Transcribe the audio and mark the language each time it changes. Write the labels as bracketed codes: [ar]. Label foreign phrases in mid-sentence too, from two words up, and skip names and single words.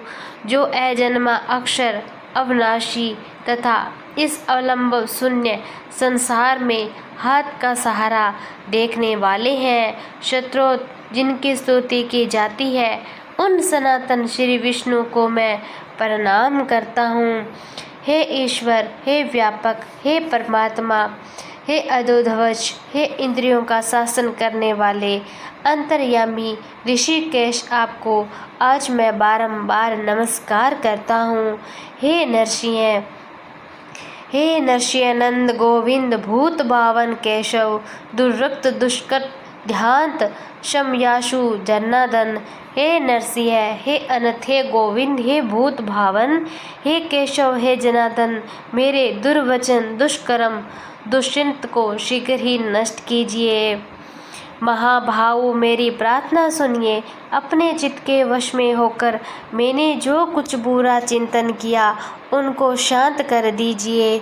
[hi] जो अजन्मा अक्षर अविनाशी तथा इस अवलंब शून्य संसार में हाथ का सहारा देखने वाले हैं, शत्रु जिनकी स्तुति की जाती है, उन सनातन श्री विष्णु को मैं प्रणाम करता हूँ। हे ईश्वर, हे व्यापक, हे परमात्मा, हे अधोध्वज, हे इंद्रियों का शासन करने वाले अंतर्यामी ऋषिकेश, आपको आज मैं बारंबार नमस्कार करता हूँ। [sa] हे नरसिंह, हे नरसिंहानंद गोविंद भूत भावन केशव दुर्रक्त दुष्कट ध्यांत शमयाशु जनार्दन। [hi] हे नरसिंह, हे अनंत, हे गोविंद, हे भूत भावन, हे केशव, हे जनार्दन, मेरे दुर्वचन दुष्कर्म दुष्चिंत को शीघ्र ही नष्ट कीजिए। महाभाव मेरी प्रार्थना सुनिए। अपने चित्त के वश में होकर मैंने जो कुछ बुरा चिंतन किया उनको शांत कर दीजिए।